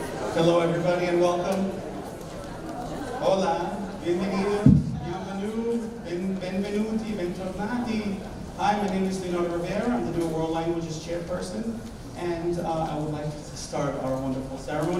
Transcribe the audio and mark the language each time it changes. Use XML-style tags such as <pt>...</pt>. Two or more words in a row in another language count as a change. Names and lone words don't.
<en>Hello everybody and welcome.</en> <es>Hola, bienvenidos,</es> <it>benvenuti, bentornati.</it> <en>Hi, my name is Leonardo Rivera. I'm the new World Languages Chairperson, and I would like to start our wonderful ceremony.</en>